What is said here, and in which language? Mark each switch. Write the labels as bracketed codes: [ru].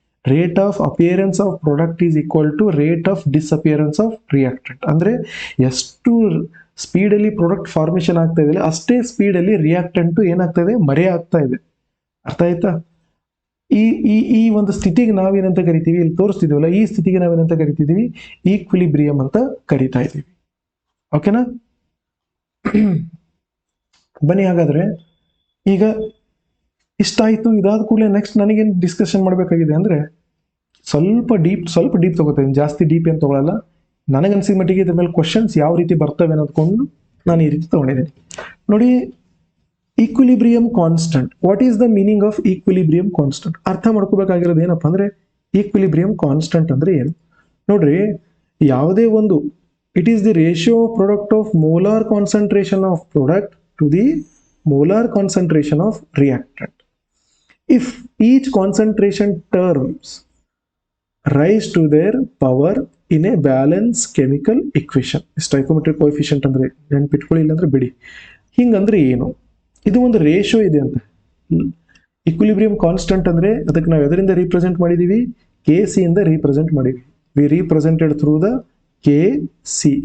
[en] Rate of appearance of product is equal to rate of disappearance of reactant. [kn] ಅಂದ್ರೆ ಎಷ್ಟು ಸ್ಪೀಡಲ್ಲಿ product formation ಆಗ್ತಾ ಇದೆ ಅಷ್ಟೇ ಸ್ಪೀಡಲ್ಲಿ ರಿಯಾಕ್ಟೆಂಟ್ ಏನಾಗ್ತಾ ಇದೆ? ಮರೆ ಆಗ್ತಾ ಇದೆ. ಅರ್ಥ ಆಯ್ತಾ? ಈ ಈ ಈ ಒಂದು ಸ್ಥಿತಿಗೆ ನಾವೇನಂತ ಕರಿತೀವಿ? ಇಲ್ಲಿ ತೋರಿಸ್ತಿದೀವಲ್ಲ, ಈ ಸ್ಥಿತಿಗೆ ನಾವೇನಂತ ಕರಿತಿದೀವಿ? ಈಕ್ವಿಲಿಬ್ರಿಯಂ ಅಂತ ಕರಿತಾ ಇದ್ದೀವಿ. ಓಕೆನಾ? ಬನ್ನಿ ಹಾಗಾದ್ರೆ, ಈಗ ಇಷ್ಟಾಯ್ತು. ಇದಾದ ಕೂಡಲೇ ನೆಕ್ಸ್ಟ್ ನನಗೇನು ಡಿಸ್ಕಷನ್ ಮಾಡಬೇಕಾಗಿದೆ ಅಂದ್ರೆ, ಸ್ವಲ್ಪ ಡೀಪ್ ತಗೋತಾ ಇದ್ದೀನಿ. ಜಾಸ್ತಿ ಡೀಪ್ ಏನು ತಗೊಳ್ಳಲ್ಲ. ನನಗನ್ಸಿದ ಮಟ್ಟಿಗೆ ಇದ್ರ ಮೇಲೆ ಕ್ವಶನ್ಸ್ ಯಾವ ರೀತಿ ಬರ್ತವೆ ಅನ್ನೋದ್ಕೊಂಡು ನಾನು ಈ ರೀತಿ ತಗೊಂಡಿದ್ದೀನಿ. [en] ನೋಡಿ, equilibrium constant. What is the meaning of equilibrium constant? [kn] ಅರ್ಥ ಮಾಡ್ಕೋಬೇಕಾಗಿರೋದು ಏನಪ್ಪ ಅಂದ್ರೆ, ಈಕ್ವಿಲಿಬ್ರಿಯಂ ಕಾನ್ಸ್ಟೆಂಟ್ ಅಂದ್ರೆ ಏನು? ನೋಡ್ರಿ, ಯಾವುದೇ ಒಂದು [en] It is the ratio product of molar concentration of product to the molar concentration of reactant. If each concentration terms rise to their power in a balanced chemical equation. [kn] ಸ್ಟಾಯ್ಕೋಮೆಟ್ರಿಕ್ coefficient ಅಂದ್ರೆ ನೆನ್ಪಿಟ್ಕೊಳ್ಳಿ, ಇಲ್ಲಾಂದ್ರೆ ಬಿಡಿ. ಹಿಂಗಂದ್ರೆ ಏನು? ಇದು ಒಂದು ರೇಷಿಯೋ ಇದೆ ಅಂತ. Equilibrium constant ಅಂದ್ರೆ ಅದಕ್ಕೆ ನಾವು ಎದರಿಂದ ರೀಪ್ರೆಸೆಂಟ್ ಮಾಡಿದೀವಿ? KC ಇಂದ ರೀಪ್ರೆಸೆಂಟ್ ಮಾಡಿದ್ವಿ. [en] We represented through the KC.